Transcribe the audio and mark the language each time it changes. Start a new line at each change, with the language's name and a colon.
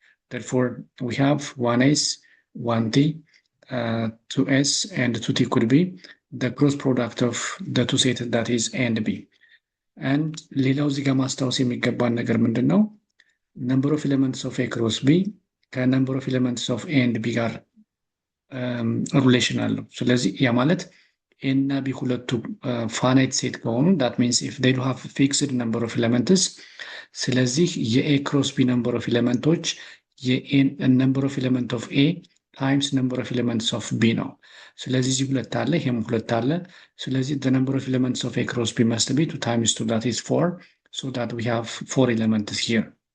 English: Therefore, we have 1S, 1T, 2S, and 2T could be the cross product of the two sets, that is A and B.
Amharic: And ሌላው እዚህ ጋር ማስታወስ የሚገባን ነገር ምንድን ነው?
English: number of elements of A cross B ከnumber of elements of A and B
Amharic: ጋር ሪሌሽን አለው። ስለዚህ ያ ማለት A እና B ሁለቱ ፋናይት ሴት ከሆኑ
English: that means if they do have fixed number of elements, ስለዚህ የA cross B number of elemenቶች number of element of A times number of elements of B ነው።
Amharic: ስለዚህ እዚህ ሁለት አለ፣ ይሄም ሁለት አለ። ስለዚህ
English: the number of elements of A cross B must be 2 times 2, that is 4, so that we have 4 elements here.